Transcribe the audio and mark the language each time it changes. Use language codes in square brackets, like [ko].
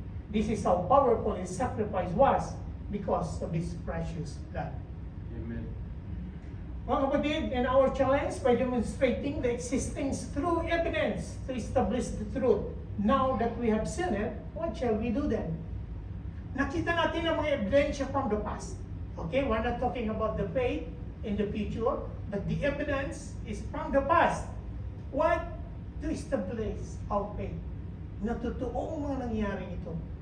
[en] This is how powerful His sacrifice was because of His precious blood. Amen. [tl] Mga kapatid, [en] in our challenge by demonstrating the existence through evidence to establish the truth. Now that we have seen it, what shall we do then? [tl] Nakita natin ang mga ebidensya [en] from the past. Okay, we're not talking about the faith in the future, but the evidence is from the past. What? To establish our faith. [tl] Na totoong mga nangyari ito.